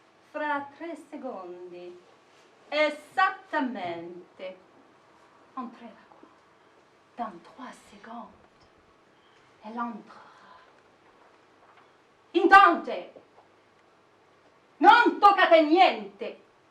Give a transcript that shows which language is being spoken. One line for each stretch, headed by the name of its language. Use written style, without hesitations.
Italian: Fra 3 secondi, esattamente, entrerà.
French: Dans 3 secondi, elle entrera.
Italian: Intanto, non toccate niente.